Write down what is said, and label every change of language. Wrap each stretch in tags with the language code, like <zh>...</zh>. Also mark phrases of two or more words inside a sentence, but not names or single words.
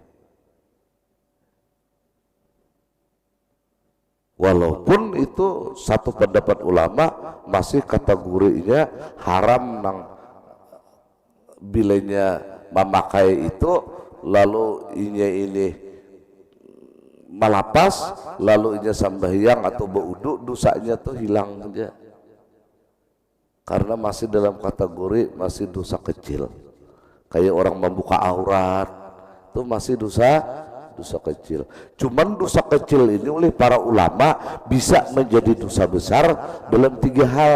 <bjn>Walaupun itu satu pendapat ulama masih kategorinya haram nang bilanya memakai itu lalu ini malapas lalu inya sambahyang atau berwudu dosanya tuh hilang aja karena masih dalam kategori masih dosa kecil.</bjn> <id>Kayak orang membuka aurat itu masih dosa dosa kecil. Cuman dosa kecil ini oleh para ulama bisa menjadi dosa besar dalam 3 hal.</id>